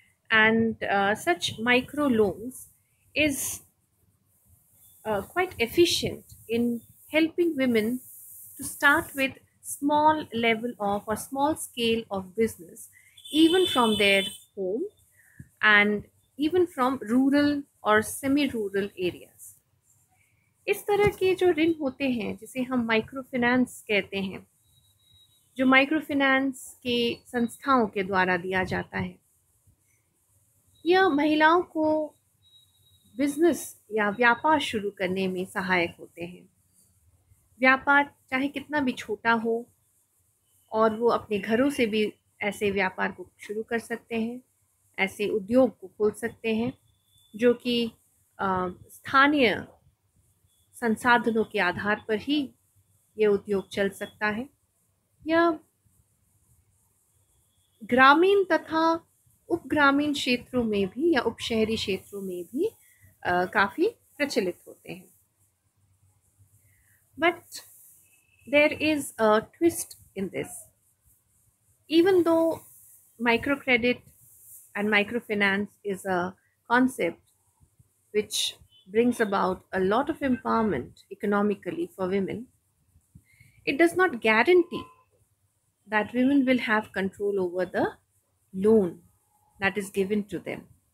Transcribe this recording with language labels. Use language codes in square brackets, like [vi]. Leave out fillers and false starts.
[en] And such micro loans is quite efficient in helping women to start with small level of or small scale of business, even from their home and even from rural or semi-rural areas. [hi] इस तरह के जो ऋण होते हैं जिसे हम micro finance कहते हैं, जो माइक्रो फाइनेंस के संस्थाओं के द्वारा दिया जाता है, यह महिलाओं को बिजनेस या व्यापार शुरू करने में सहायक होते हैं. व्यापार चाहे कितना भी छोटा हो और वो अपने घरों से भी ऐसे व्यापार को शुरू कर सकते हैं, ऐसे उद्योग को खोल सकते हैं जो कि स्थानीय संसाधनों के आधार पर ही ये उद्योग चल सकता है या ग्रामीण तथा उपग्रामीण क्षेत्रों में भी या उपशहरी क्षेत्रों में भी काफ़ी प्रचलित होते हैं. [en] But there is a twist in this. Even though microcredit and microfinance is a concept which brings about a lot of empowerment economically for women, it does not guarantee that women will have control over the loan that is given to them.